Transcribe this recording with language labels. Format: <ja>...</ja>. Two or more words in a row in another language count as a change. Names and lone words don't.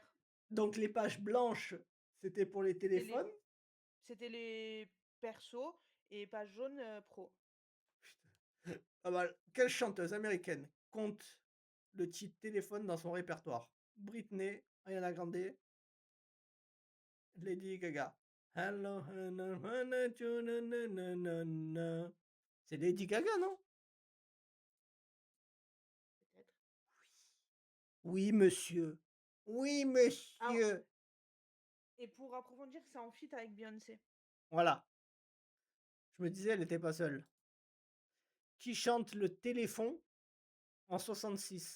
<fr>Donc les pages blanches, c'était pour les C'était les, téléphones. c'était les persos et pages jaunes pro. Ah bah, quelle chanteuse américaine compte le titre téléphone dans son répertoire? Britney, Ariana Grande, Lady Gaga.</fr> <en>Hello, hello, hello, na, na, na, na, na.</en> <fr>C'est Lady Gaga, non? Peut-être. Oui, monsieur. Oui, Alors, monsieur. et pour approfondir, c'est en feat avec Beyoncé. Voilà. Je me disais, elle n'était pas seule. Qui chante le téléphone en 66?</fr>